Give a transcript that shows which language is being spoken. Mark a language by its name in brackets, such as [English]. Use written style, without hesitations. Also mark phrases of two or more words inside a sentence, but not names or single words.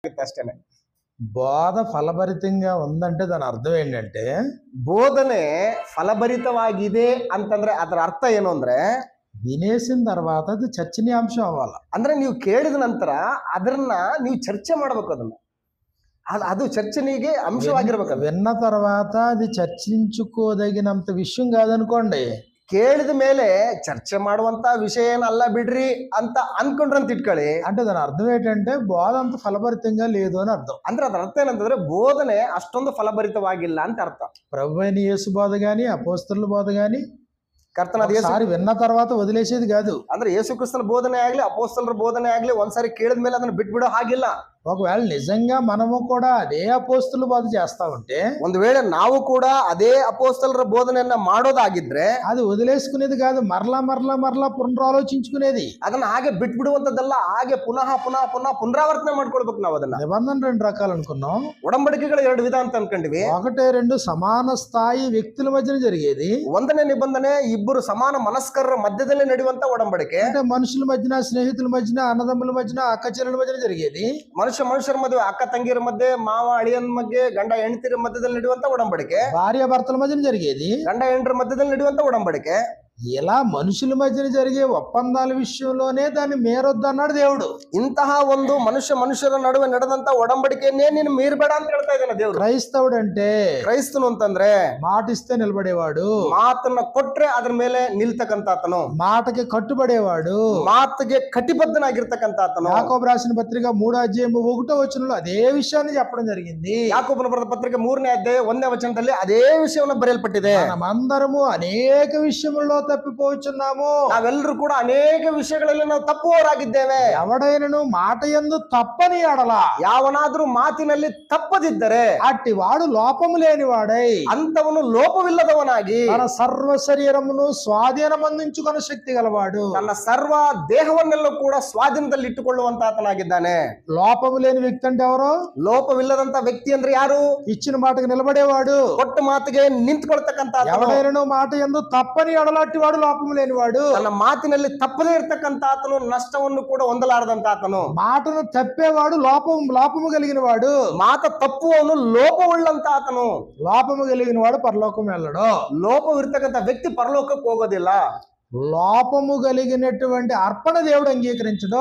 [Telugu] అಷ್ಟేనే. బోధ ఫలభరితంగా ఉందంటే దాని అర్థం ఏంటంటే, [Kannada] ಬೋಧನೆ ಫಲಭರಿತವಾಗಿದೆ ಅಂತಂದ್ರೆ ಅದರ ಅರ್ಥ ಏನು ಅಂದ್ರೆ, [Telugu] వినేసిన తర్వాత అది చర్చనీయాంశం అవ్వాలి. [Kannada] ಅಂದ್ರೆ ನೀವು ಕೇಳಿದ ನಂತರ ಅದನ್ನ ನೀವು ಚರ್ಚೆ ಮಾಡ್ಬೇಕು. ಅದನ್ನ ಅದು ಚರ್ಚೆನಿಗೆ ಅಂಶವಾಗಿರ್ಬೇಕು. [Telugu] విన్న తర్వాత అది చర్చించుకోదగినంత విషయం కాదనుకోండి, [Kannada] ಕೇಳಿದ ಮೇಲೆ ಚರ್ಚೆ ಮಾಡುವಂತ ವಿಷಯ ಏನಲ್ಲ ಬಿಡ್ರಿ ಅಂತ ಅನ್ಕೊಂಡ್ರಂತ ಇಟ್ಕೊಳ್ಳಿ. [Telugu] అంటే దాని అర్థం ఏంటంటే బోధ అంత ఫలభరితంగా లేదు అని అర్థం. [Kannada] ಅಂದ್ರೆ ಅದರ ಅರ್ಥ ಏನಂತಂದ್ರೆ ಬೋಧನೆ ಅಷ್ಟೊಂದು ಫಲಭರಿತವಾಗಿಲ್ಲ ಅಂತ ಅರ್ಥ. [Telugu] ప్రభువైన యేసు బోధ గాని అపోస్తలుల బోధ గాని [Kannada] ಕರ್ತನ [Telugu] ఒకసారి విన్న తర్వాత వదిలేసేది కాదు. [Kannada] ಅಂದ್ರೆ ಯೇಸು ಕ್ರಿಸ್ತನ ಬೋಧನೆ ಆಗ್ಲಿ ಅಪೋಸ್ತಲರ ಬೋಧನೆ ಆಗ್ಲಿ ಒಂದ್ಸಾರಿ ಕೇಳಿದ ಮೇಲೆ ಅದನ್ನ ಬಿಟ್ಬಿಡೋ ಹಾಗಿಲ್ಲ. [Telugu] ఒకవేళ నిజంగా మనము కూడా అదే అపోస్తలుల బోధ చేస్తా ఉంటే, [Kannada] ಒಂದು ವೇಳೆ ನಾವು ಕೂಡ ಅದೇ ಅಪೋಸ್ತಲರ ಬೋಧನೆಯನ್ನ ಮಾಡೋದಾಗಿದ್ರೆ [Telugu] అది వదిలేసుకునేది కాదు, మరలా పునరాలోచించుకునేది. [Kannada] ಅದನ್ನ ಹಾಗೆ ಬಿಟ್ಬಿಡುವಂತದ್ದಲ್ಲ, ಹಾಗೆ ಪುನಃ ಪುನಃ ಪುನಃ ಪುನರಾವರ್ತನೆ ಮಾಡ್ಕೊಳ್ಬೇಕು ನಾವು ಅದನ್ನ. [Telugu] నిబంధన రెండు రకాలు అనుకున్నాం. [Kannada] ಒಡಂಬಡಿಕೆಗಳು ಎರಡು ವಿಧ ಅಂತ ಅನ್ಕೊಂಡಿವಿ. [Telugu] ఒకటి రెండు సమాన స్థాయి వ్యక్తుల మధ్యన జరిగేది. [Kannada] ಒಂದನೇ ನಿಬಂಧನೆ ಇಬ್ಬರು ಸಮಾನ ಮನಸ್ಕರರ ಮಧ್ಯದಲ್ಲಿ ನಡೆಯುವಂತ ಒಡಂಬಡಿಕೆ. [Telugu] అంటే మనుషుల మధ్యన, స్నేహితుల మధ్యన, అన్నదమ్ముల మధ్యన, అక్క చెల్లెల మధ్యన జరిగేది. [Kannada] ಮನುಷ್ಯರ ಮಧ್ಯೆ, ಅಕ್ಕ ತಂಗಿಯರ ಮಧ್ಯೆ, ಮಾವ ಅಳಿಯನ ಮಧ್ಯೆ, ಗಂಡ ಹೆಂಡತಿಯರ ಮಧ್ಯದಲ್ಲಿ ನಡೆಯುವಂತ ಒಡಂಬಡಿಕೆ. [Telugu] భార్య భర్తల మధ్యన జరిగేది. [Kannada] ಗಂಡ ಹೆಂಡರ ಮಧ್ಯದಲ್ಲಿ ನಡೆಯುವಂತ ಒಡಂಬಡಿಕೆ. [Telugu] ఇలా మనుషుల మధ్యన జరిగే ఒప్పందాల విషయంలోనే దాన్ని మీరొద్దు అన్నాడు దేవుడు. [Kannada] ಇಂತಹ ಒಂದು ಮನುಷ್ಯರ ನಡುವೆ ನಡೆದಂತ ಒಡಂಬಡಿಕೆಯನ್ನೇ ನೀನು ಮೀರಬೇಡ ಅಂತ ಹೇಳ್ತಾ ಇದ್ದಾನೆ ದೇವರು. [Telugu] క్రైస్తవుడు అంటే [Kannada] ಕ್ರೈಸ್ತನು ಅಂತಂದ್ರೆ [Telugu] మాటిస్తే నిలబడేవాడు, [Kannada] ಮಾತನ್ನ ಕೊಟ್ರೆ ಅದ್ರ ಮೇಲೆ ನಿಲ್ತಕ್ಕಂತಾತನು, [Telugu] మాటకి కట్టుబడేవాడు, [Kannada] ಮಾತಿಗೆ ಕಟಿಬದ್ಧನಾಗಿರ್ತಕ್ಕಂತಾತನು. [Telugu] యాకోబు రాసిన పత్రిక 3:1 అదే విషయాన్ని చెప్పడం జరిగింది. [Kannada] ಯಾಕೋಬನ ಬರೆದ ಪತ್ರಿಕೆ 3ನೇ ಅಧ್ಯಾಯ 1ನೇ ವಚನದಲ್ಲಿ ಅದೇ ವಿಷಯವನ್ನು ಬರೆಯಲ್ಪಟ್ಟಿದೆ. [Telugu] మనమందరము అనేక విషయముల్లో తప్పిపోచున్నాము. [Kannada] ನಾವೆಲ್ಲರೂ ಕೂಡ ಅನೇಕ ವಿಷಯಗಳಲ್ಲಿ ನಾವು ತಪ್ಪುವವರಾಗಿದ್ದೇವೆ. [Telugu] ఎవడైనను మాట యందు తప్పని ఎడల, [Kannada] ಯಾವನಾದ್ರೂ ಮಾತಿನಲ್ಲಿ ತಪ್ಪದಿದ್ದರೆ [Telugu] అట్టి వాడు లోపము లేనివాడై [Kannada] ಅಂತವನು ಲೋಪವಿಲ್ಲದವನಾಗಿ [Telugu] తన సర్వ శరీరమును స్వాధీనమందించుకొన శక్తి గలవాడు. [Kannada] ತನ್ನ ಸರ್ವ ದೇಹವನ್ನೆಲ್ಲ ಕೂಡ ಸ್ವಾಧೀನದಲ್ಲಿ ಇಟ್ಟುಕೊಳ್ಳುವಂತಾತನಾಗಿದ್ದಾನೆ. [Telugu] లోపము లేని వ్యక్తి అంటే ఎవరు? [Kannada] ಲೋಪವಿಲ್ಲದಂತ ವ್ಯಕ್ತಿ ಅಂದ್ರೆ ಯಾರು? [Telugu] ఇచ్చిన మాటకు నిలబడేవాడు, [Kannada] ಕೊಟ್ಟ ಮಾತಿಗೆ ನಿಂತ್ಕೊಳ್ತಕ್ಕಂತ. [Telugu] ఎవడైనను మాట యందు తప్పని ఎడలట్టి వాడు లోపము లేనివాడు. [Kannada] ತನ್ನ ಮಾತಿನಲ್ಲಿ ತಪ್ಪದೇ ಇರ್ತಕ್ಕಂತ ಆತನು ನಷ್ಟವನ್ನು ಕೂಡ ಹೊಂದಲಾರದಂತ ಆತನು. [Telugu] మాటను తప్పేవాడు లోపము కలిగిన వాడు. [Kannada] ಮಾತ ತಪ್ಪುವವನು ಲೋಪವುಳ್ಳಂತ ಆತನು. [Telugu] లోపము కలిగిన వాడు పరలోకం వెళ్ళడు. [Kannada] ಲೋಪವಿರ್ತಕ್ಕಂಥ ವ್ಯಕ್ತಿ ಪರಲೋಕಕ್ಕೆ ಹೋಗೋದಿಲ್ಲ. [Telugu] లోపము కలిగినటువంటి అర్పణ దేవుడు అంగీకరించడు.